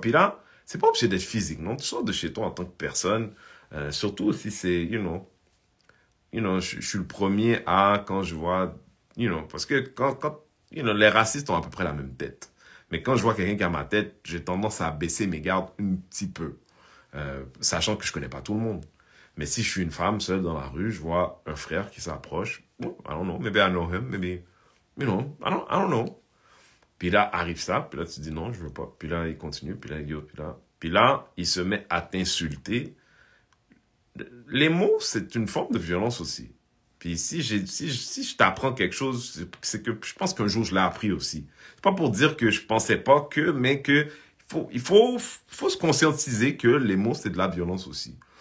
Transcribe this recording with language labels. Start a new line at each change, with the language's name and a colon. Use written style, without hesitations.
French: Puis là, c'est pas obligé d'être physique, non? Tu sors de chez toi en tant que personne, surtout si c'est, je suis le premier à, quand je vois, parce que quand les racistes ont à peu près la même tête. Mais quand je vois quelqu'un qui a ma tête, j'ai tendance à baisser mes gardes un petit peu. Sachant que je connais pas tout le monde. Mais si je suis une femme seule dans la rue, je vois un frère qui s'approche.
English: I don't know, maybe I know him, maybe, I don't know.
French: Puis là, arrive ça, puis là, tu dis non, je veux pas. Puis là, il continue, puis là, puis là, il se met à t'insulter. Les mots, c'est une forme de violence aussi. Puis si je t'apprends quelque chose, c'est que je pense qu'un jour, je l'ai appris aussi. C'est pas pour dire que je pensais pas que, mais que il faut se conscientiser que les mots, c'est de la violence aussi.